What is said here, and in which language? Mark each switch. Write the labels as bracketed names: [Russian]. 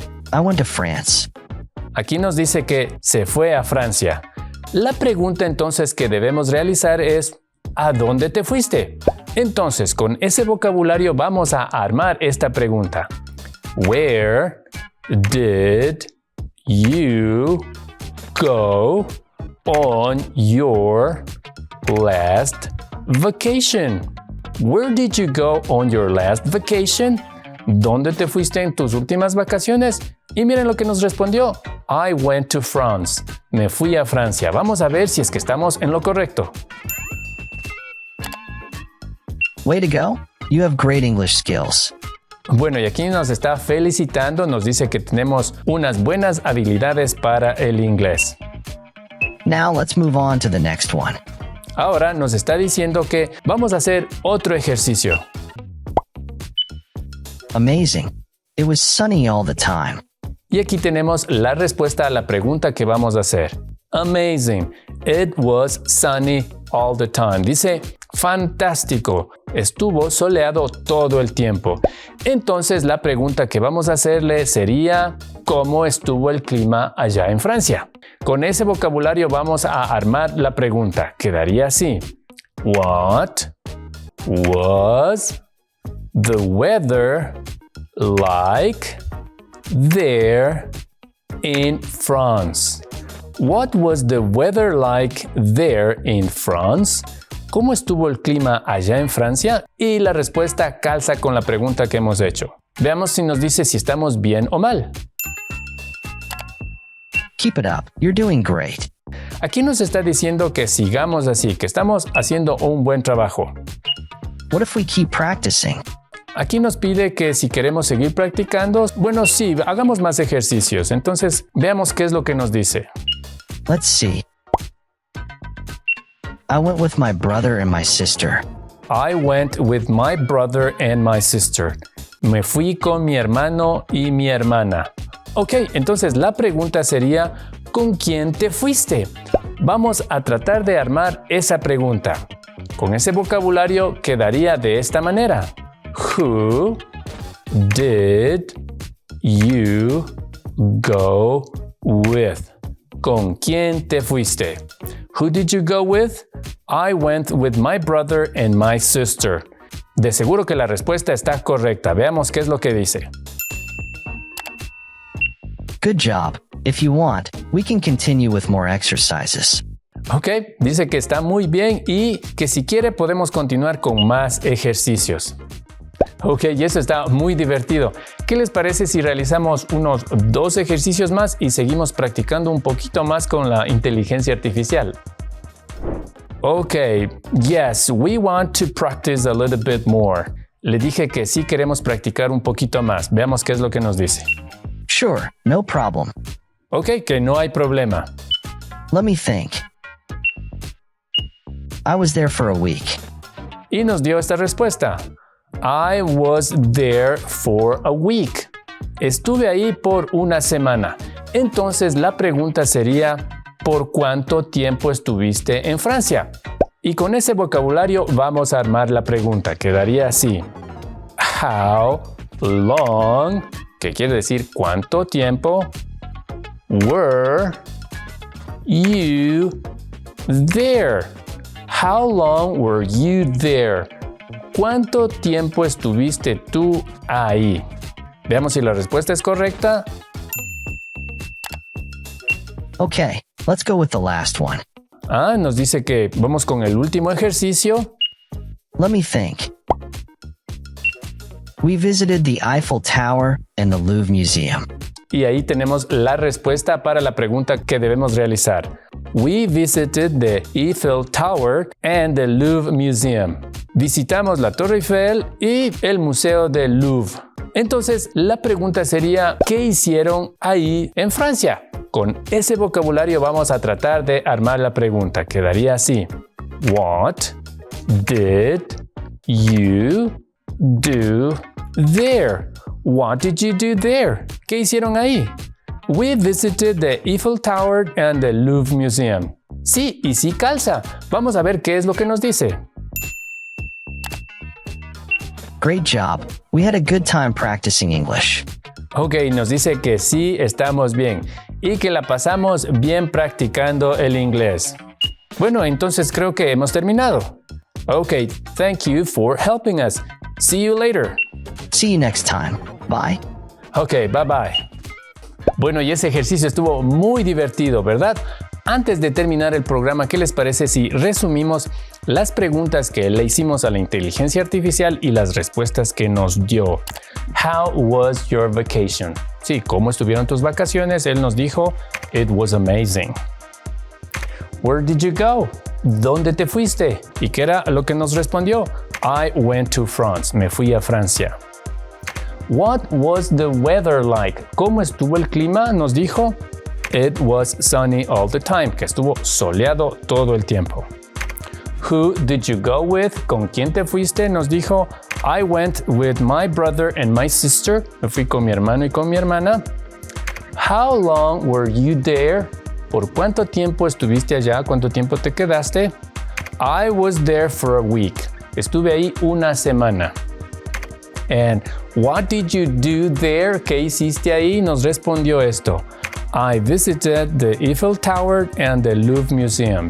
[English] I went to France. [Spanish] Aquí nos dice que se fue a Francia. La pregunta entonces que debemos realizar es, ¿a dónde te fuiste? Entonces, con ese vocabulario vamos a armar esta pregunta. [English] Where did you go on your last vacation? Where did you go on your last vacation? [Spanish] ¿Dónde te fuiste en tus últimas vacaciones? Y miren lo que nos respondió. [English] I went to France. [Spanish] Me fui a Francia. Vamos a ver si es que estamos en lo correcto. [English] Way to go. You have great English skills. [Spanish] Bueno, y aquí nos está felicitando, nos dice que tenemos unas buenas habilidades para el inglés. [English] Now let's move on to the next one. [Spanish] Ahora nos está diciendo que vamos a hacer otro ejercicio. [English] Amazing. It was sunny all the time. [Spanish] Y aquí tenemos la respuesta a la pregunta que vamos a hacer. [English] Amazing. It was sunny all the time. [Spanish] Dice, fantástico. Estuvo soleado todo el tiempo. Entonces la pregunta que vamos a hacerle sería, ¿cómo estuvo el clima allá en Francia? Con ese vocabulario vamos a armar la pregunta. Quedaría así. [English] What was the weather like there in France? What was the weather like there in France? [Spanish] ¿Cómo estuvo el clima allá en Francia? Y la respuesta calza con la pregunta que hemos hecho. Veamos si nos dice si estamos bien o mal. [English] Keep it up. You're doing great. [Spanish] Aquí nos está diciendo que sigamos así, que estamos haciendo un buen trabajo. [English] What if we keep practicing? [Spanish] Aquí nos pide que si queremos seguir practicando, bueno, sí, hagamos más ejercicios. Entonces, veamos qué es lo que nos dice. [English] Let's see. I went with my brother and my sister. I went with my brother and my sister. [Spanish] Me fui con mi hermano y mi hermana. Ok, entonces la pregunta sería, ¿con quién te fuiste? Vamos a tratar de armar esa pregunta. Con ese vocabulario quedaría de esta manera. [English] Who did you go with? [Spanish] ¿Con quién te fuiste? [English] Who did you go with? I went with my brother and my sister. [Spanish] De seguro que la respuesta está correcta. Veamos qué es lo que dice. [English] Good job. If you want, we can continue with more exercises. [Spanish] Ok, dice que está muy bien y que si quiere podemos continuar con más ejercicios. Ok, y eso está muy divertido. ¿Qué les parece si realizamos unos 2 ejercicios más y seguimos practicando un poquito más con la inteligencia artificial? [English] Ok, yes, we want to practice a little bit more. [Spanish] Le dije que sí queremos practicar un poquito más. Veamos qué es lo que nos dice. [English] Sure, no problem. [Spanish] Ok, que no hay problema. [English] Let me think. I was there for a week. [Spanish] Y nos dio esta respuesta. [English] I was there for a week. [Spanish] Estuve ahí por una semana. Entonces la pregunta sería, ¿por cuánto tiempo estuviste en Francia? Y con ese vocabulario vamos a armar la pregunta. Quedaría así. [English] How long, [Spanish] que quiere decir cuánto tiempo, [English] were you there? How long were you there? [Spanish] ¿Cuánto tiempo estuviste tú ahí? Veamos si la respuesta es correcta. [English] Okay, let's go with the last one. [Spanish] Nos dice que vamos con el último ejercicio. [English] Let me think. We visited the Eiffel Tower and the Louvre Museum. [Spanish] Y ahí tenemos la respuesta para la pregunta que debemos realizar. [English] We visited the Eiffel Tower and the Louvre Museum. [Spanish] Visitamos la Torre Eiffel y el Museo del Louvre. Entonces, la pregunta sería, ¿qué hicieron ahí en Francia? Con ese vocabulario vamos a tratar de armar la pregunta. Quedaría así. [English] What did you do there? What did you do there? [Spanish] ¿Qué hicieron ahí? [English] We visited the Eiffel Tower and the Louvre Museum. [Spanish] Sí, y sí calza. Vamos a ver qué es lo que nos dice. [English] Great job. We had a good time practicing English. [Spanish] Ok, nos dice que sí estamos bien y que la pasamos bien practicando el inglés. Bueno, entonces creo que hemos terminado. [English] Ok, thank you for helping us. See you later. See you next time. Bye. Ok, bye bye. [Spanish] Bueno, y ese ejercicio estuvo muy divertido, ¿verdad? Antes de terminar el programa, ¿qué les parece si resumimos las preguntas que le hicimos a la inteligencia artificial y las respuestas que nos dio? [English] How was your vacation? [Spanish] Sí, ¿cómo estuvieron tus vacaciones? Él nos dijo, [English] it was amazing. Where did you go? [Spanish] ¿Dónde te fuiste? ¿Y qué era lo que nos respondió? [English] I went to France. [Spanish] Me fui a Francia. [English] What was the weather like? [Spanish] ¿Cómo estuvo el clima? Nos dijo, [English] it was sunny all the time, [Spanish] que estuvo soleado todo el tiempo. [English] Who did you go with? [Spanish] ¿Con quién te fuiste? Nos dijo, [English] I went with my brother and my sister. [Spanish] Me fui con mi hermano y con mi hermana. [English] How long were you there? [Spanish] ¿Por cuánto tiempo estuviste allá? ¿Cuánto tiempo te quedaste? [English] I was there for a week. [Spanish] Estuve ahí una semana. [English] And what did you do there? [Spanish] ¿Qué hiciste ahí? Nos respondió esto. [English] I visited the Eiffel Tower and the Louvre Museum.